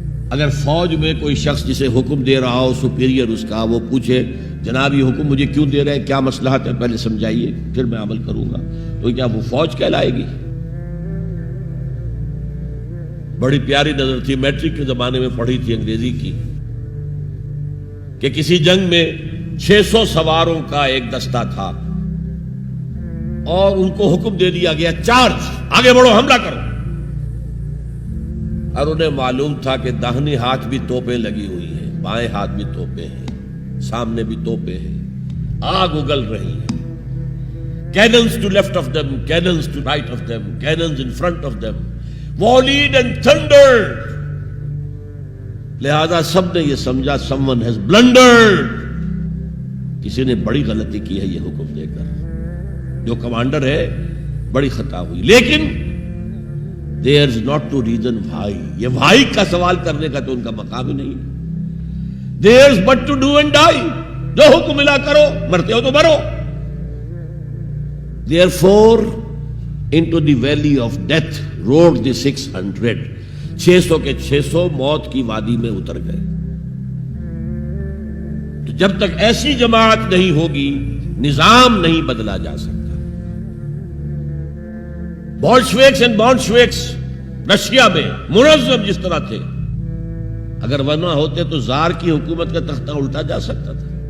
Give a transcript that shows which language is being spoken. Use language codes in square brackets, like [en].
[ur] اگر فوج میں کوئی شخص جسے حکم دے رہا ہو، سپیریئر اس کا، وہ پوچھے جناب یہ حکم مجھے کیوں دے رہے ہیں، کیا مصلحت ہے، پہلے سمجھائیے پھر میں عمل کروں گا، تو کیا وہ فوج کہلائے گی؟ بڑی پیاری نظر تھی، میٹرک کے زمانے میں پڑھی تھی انگریزی کی، کہ کسی جنگ میں 600 سواروں کا ایک دستہ تھا اور ان کو حکم دے دیا گیا چارج، آگے بڑھو، حملہ کرو. اور انہیں معلوم تھا کہ داہنے ہاتھ بھی توپیں لگی ہوئی ہیں، بائیں ہاتھ بھی توپیں ہیں، سامنے بھی توپیں ہیں، آگ اگل رہی ہیں. [en] Cannons to left of them, cannons to right of them, cannons in front of them, volleyed and thundered. [ur] لہذا سب نے یہ سمجھا [en] someone has blundered. [ur] کسی نے بڑی غلطی کی ہے یہ حکم دے کر. جو کمانڈر ہے بڑی خطا ہوئی. لیکن [en] There's not to reason why. [ur] یہ why کا سوال کرنے کا تو ان کا مقام ہی نہیں ہے. [en] There's but to do and die. [ur] جو حکم ملا کرو, مرتے ہو تو مرو. [en] Therefore, into the valley of death rode the 600. [ur] 600 کے 600 موت کی وادی میں اتر گئے. تو جب تک ایسی جماعت نہیں ہوگی, نظام نہیں بدلا جا سکتا. بولشویکس اینڈ بولشویکس رشیا میں منظم جس طرح تھے, اگر وہ نہ ہوتے تو زار کی حکومت کا تختہ الٹا جا سکتا تھا.